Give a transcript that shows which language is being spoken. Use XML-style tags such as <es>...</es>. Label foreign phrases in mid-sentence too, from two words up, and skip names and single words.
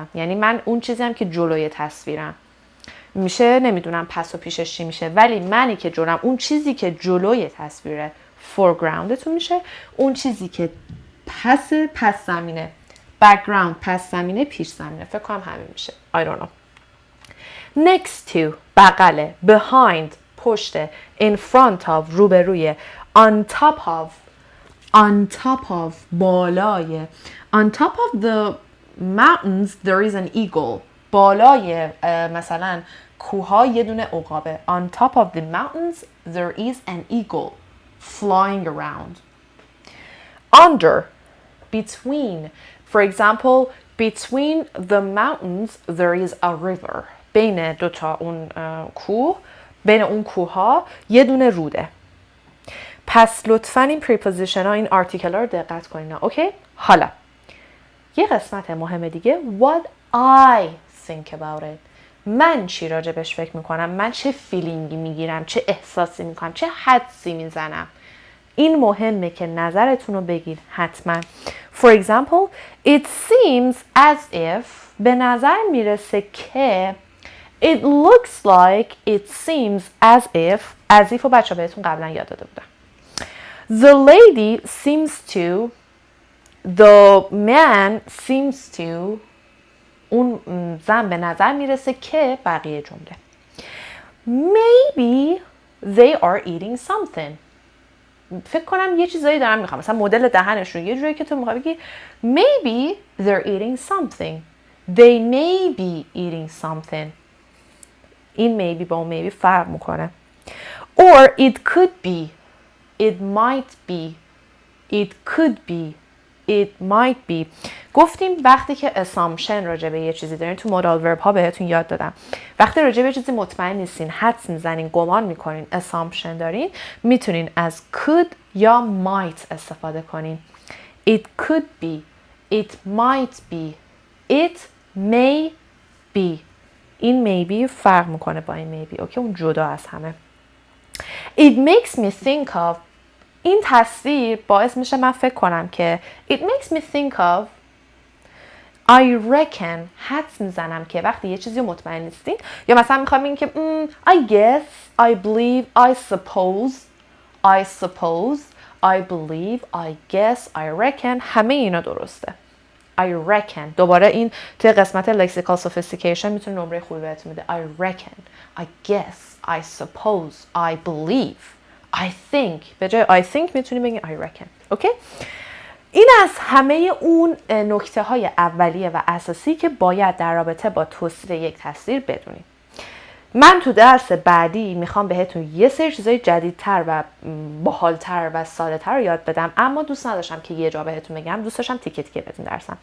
<fa>یعنی من اون چیزیم که جلوی تصویرم میشه، نمیدونم پس و پیشش چی میشه، ولی منی که جلوم، اون چیزی که جلوی تصویره foregroundتون میشه. اون چیزی که پس زمینه background، پس زمینه پیش زمینه. فکر کنم همین میشه.</fa> <en>I don't know. Next to بغله، behind پشته، in front of روبروی، on top of بالای. On top of the mountains there is an eagle.</en> <fa>بالای مثلا کوها یه دونه عقابه.</fa> <en>On top of the mountains there is an eagle flying around. Under, between. For example, between the mountains there is a river.</en> <fa>بین دوتا اون کوه، بین اون کوها یه دونه روده. پس لطفاً این preposition ها، این آرتیکل ها رو دقت کنین. اوکی؟ حالا یه قسمت مهم دیگه.</fa> <en>What I think about it.</en> <fa>من چی راجبش فکر میکنم، من چه فیلینگی میگیرم، چه احساسی میکنم، چه حدسی میزنم. این مهمه که نظرتون رو بگید حتما.</fa> <en>For example, it seems as if.</en> <fa>به نظر میرسه که.</fa> <en>It looks like, it seems as if. as if</en> <fa>رو بچه بهتون قبلا یاد داده بودم.</fa> <en>The lady seems to. The man seems to.</en> <fa>اون زن به نظر میرسه که بقیه جمله.</fa> <en>Maybe they are eating something.</en> <fa>فکر کنم یه چیزایی دارم میخوام. مثلا مدل دهنشون یه جوری که تو میخوای بگی</fa> <en>maybe they're eating something. They may be eating something.</en> <fa>این maybe با اون maybe فرق میکنه.</fa> <en>Or it could be. It might be. It could be. It might be.</en> <fa>گفتیم وقتی که assumption راجع به یه چیزی دارین، تو مودال ورب ها بهتون یاد دادم. وقتی راجع به چیزی مطمئن نیستین، حدس میزنین، گمان میکنین، assumption دارین، میتونین از could یا might استفاده کنین.</fa> <en>It could be. It might be. It may be.</en> <fa>این maybe فرق میکنه با این maybe. اوکی، اون جدا از همه.</fa> <en>It makes me think of.</en> <fa>این تصویر باعث میشه من فکر کنم که</fa> <en>it makes me think of I reckon.</en> <fa>حدس میزنم که وقتی یه چیزی رو مطمئن نیستین یا مثلا میخوام بگیم که</fa> <en>I guess, I believe, I suppose, I believe, I guess, I reckon.</en> <fa>همه اینا درسته.</fa> <en>I reckon.</en> <fa>دوباره این توی قسمت</fa> <en>lexical sophistication</en> <fa>میتونه نمره خوبی بهتون میده.</fa> <en>I reckon, I guess, I suppose, I believe, I think.</en> <fa>به جای</fa> <en>I think</en> <fa>میتونیم بگیم</fa> <en>I reckon.</en> <fa>اوکی؟ این از همه اون نکته های اولیه و اساسی که باید در رابطه با توصیف یک تصویر بدونیم. من تو درس بعدی میخوام بهتون یه سری چیزای جدیدتر و باحالتر و ساده‌تر رو یاد بدم، اما دوست نداشتم که یه جا بهتون بگم، دوست داشتم تیکه تیکه بهتون درسم.</fa>